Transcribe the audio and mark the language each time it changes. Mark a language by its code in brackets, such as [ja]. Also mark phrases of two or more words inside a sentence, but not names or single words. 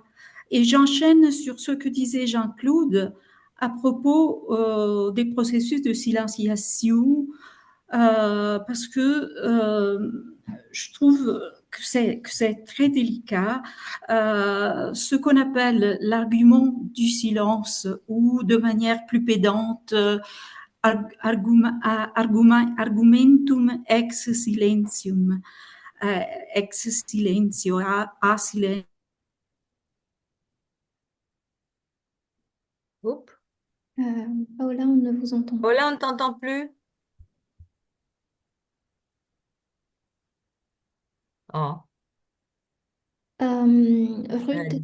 [fr] Et j'enchaîne sur ce que disait Jean-Claude à propos des processus de silenciation, parce que je trouve que c'est très délicat. Ce qu'on appelle l'argument du silence ou de manière plus pédante, [la] argumentum ex silentium, ex silentio, a silenzio. [fr] Oups. Paola, on ne vous entend Oh pas. là, on ne t'entend plus. Oh, elle a